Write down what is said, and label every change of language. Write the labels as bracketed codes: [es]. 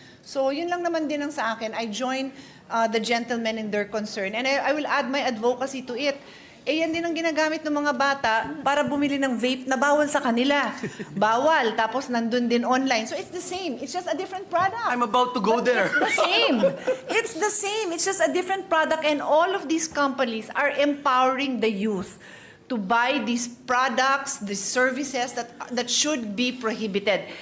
[tl] So yun lang naman din ang sa akin. [en] I join the gentlemen in their concern. And I will add my advocacy to it. [tl] Yan din ang ginagamit ng mga bata para bumili ng vape na bawal sa kanila. Bawal. Tapos nandun din online. [en] So it's the same. It's just a different product. I'm about to go But there. It's the same. It's the same. It's just a different product. And all of these companies are empowering the youth to buy these products, these services that should be prohibited.